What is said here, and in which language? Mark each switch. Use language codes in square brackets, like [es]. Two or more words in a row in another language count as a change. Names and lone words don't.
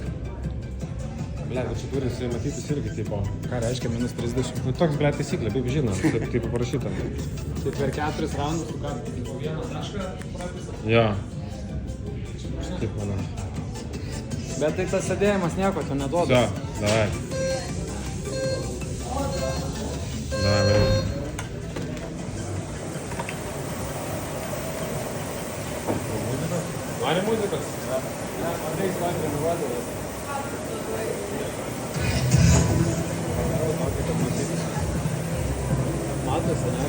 [lt] Ble, bet čia turim matytis irgi, tipo. Ką reiškia minus 30? Nu, toks, ble, taisyklė, kaip žino, taip parašyta. Tai per 4 raundus, tu ką, vieną tašką prapisą? Jo. Taip, manau. Bet tai tas sėdėjimas nieko to neduoda. [ru] Все, давай. Давай. [lt] Nori muzikos? Ne, Andrejs man treniruoti. Matosi, ne?